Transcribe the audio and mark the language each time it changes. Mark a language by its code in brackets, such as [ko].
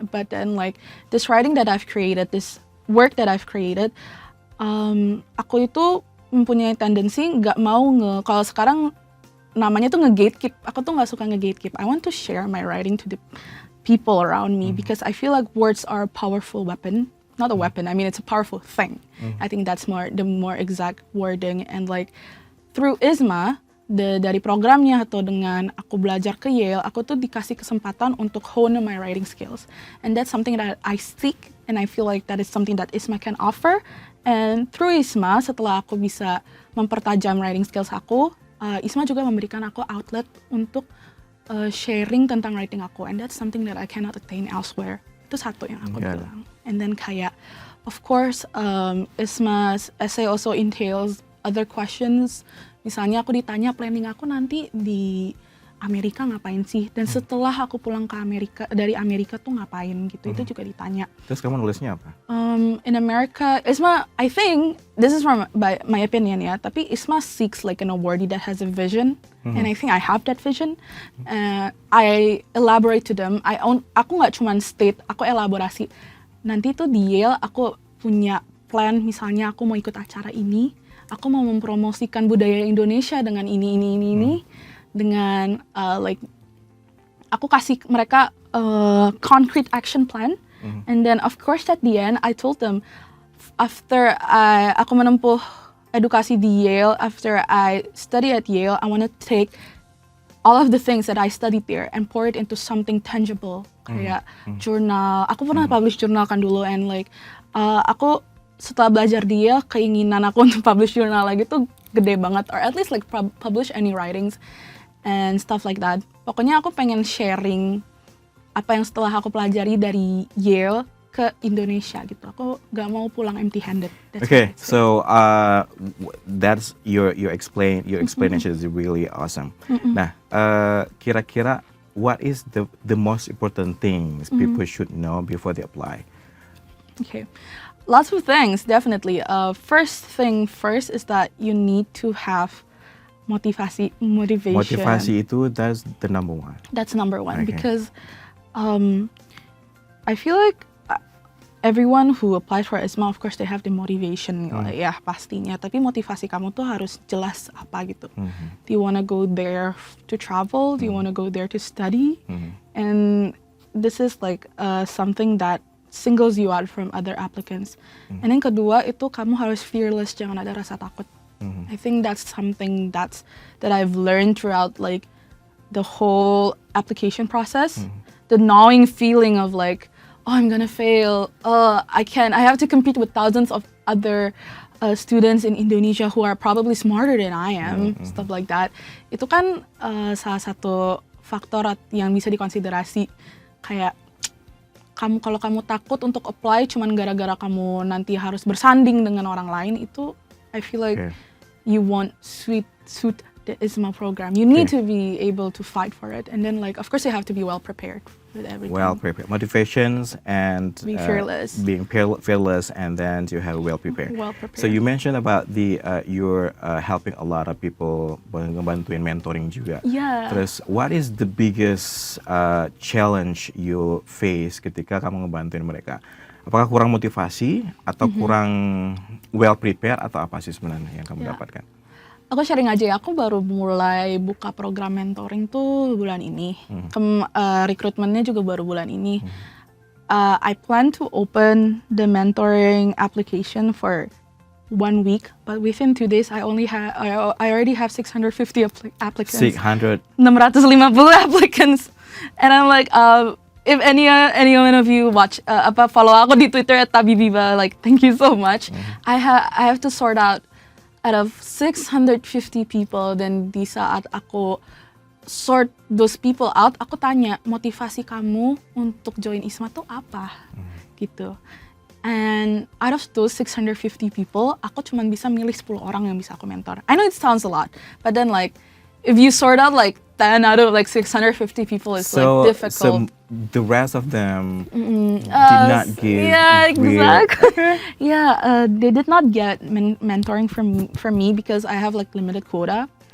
[en] But then like this writing that I've created, this work that I've created, [id] aku itu mempunyai tendensi nggak mau kalau sekarang namanya tuh nge-gatekeep. Aku tuh nggak suka nge-gatekeep. [en] I want to share my writing to the people around me because I feel like words are a powerful weapon. Not a weapon, I mean it's a powerful thing. I think that's the more exact wording. And like through IISMA, [id] dari programnya atau dengan aku belajar ke Yale, aku tuh dikasih kesempatan untuk [en] hone my writing skills. And that's something that I seek, and I feel like that is something that IISMA can offer. And through IISMA, [id] setelah aku bisa mempertajam writing skills aku, IISMA juga memberikan aku outlet untuk sharing tentang writing aku. [en] And that's something that I cannot attain elsewhere. [id] Itu satu yang aku bilang. And then kayak, of course, IISMA's essay also entails other questions. Misalnya aku ditanya planning aku nanti di Amerika ngapain sih? Dan setelah aku pulang ke dari Amerika tuh ngapain gitu? Itu juga ditanya. Terus kamu nulisnya apa? [en] In America, IISMA, I think this is from my opinion ya. [id] Tapi [en] IISMA seeks like an awardee that has a vision, and I think I have that vision. I elaborate to them. [id] Aku nggak cuma state, aku elaborasi. Nanti tuh di Yale aku punya plan, misalnya aku mau ikut acara ini, aku mau mempromosikan budaya Indonesia dengan ini. [en] Dengan like [id] aku kasih mereka [en] concrete action plan, and then of course at the end I told them after [id] aku menempuh edukasi di Yale, [en] after I study at Yale, I want to take all of the things that I studied there and pour it into something tangible, [id] kayak jurnal. Aku pernah publish jurnal kan dulu, and like aku setelah belajar di Yale, keinginan aku untuk publish jurnal lagi tuh gede banget, [en] or at least like publish any writings and stuff like that. [id] Pokoknya aku pengen sharing apa yang setelah aku pelajari dari Yale ke Indonesia gitu. Aku gak mau pulang empty-handed. [en] Okay, so that's your explanation is really awesome. [id] Nah, kira-kira [en] what is the most important things people should know before they apply? Okay, lots of things, definitely. First thing first is that you need to have motivation. [id] Motivasi itu, [en] that's the number one. That's number one, Okay. because I feel like everyone who applies for IISMA, of course they have the motivation, [id] ya pastinya. Tapi motivasi kamu tuh harus jelas apa gitu. [en] Do you wanna go there to travel? Do you wanna go there to study? And this is like something that singles you out from other applicants. [id] And yang kedua itu kamu harus fearless, jangan ada rasa takut. [en] I think that's something that I've learned throughout like the whole application process. The gnawing feeling of like, oh, I'm gonna fail. I have to compete with thousands of other students in Indonesia who are probably smarter than I am, stuff like that. [id] Itu kan salah satu faktor yang bisa dikonsiderasi. Kayak kalau kamu takut untuk apply cuman gara-gara kamu nanti harus bersanding dengan orang lain, itu [en] I feel like you won't suit the IISMA program. You need to be able to fight for it, and then like of course you have to be well prepared with everything. Well prepared, motivations and Be fearless. Being fearless, and then you have well prepared. Well prepared. So you mentioned about you're helping a lot of people, [id] ngebantuin mentoring juga. [en] Yeah. [id] Terus [en] what is the biggest challenge you face [id] ketika kamu ngebantuin mereka? Apakah kurang motivasi atau kurang well prepared atau apa sih sebenarnya yang kamu dapatkan? Aku sharing aja ya, aku baru mulai buka program mentoring tuh bulan ini. Rekrutmennya juga baru bulan ini. [en] I plan to open the mentoring application for 1 week, but within 2 days I already have 650 applicants. 650 applicants, and I'm like, if anyone of you follow [id] aku di [en] Twitter @tabibiba, like thank you so much. I have to sort out out of 650 people, [id] dan di saat aku [en] sort those people out, [id] aku tanya motivasi kamu untuk join IISMA tuh apa, gitu. [en] And out of those 650 people, [id] aku cuma bisa milih 10 orang yang bisa aku mentor. [en] I know it sounds a lot, but then like if you sort out like 10 out of like 650 people, it's like difficult. So the rest of them did not give. Yeah, exactly. They did not get mentoring from me because I have like limited quota.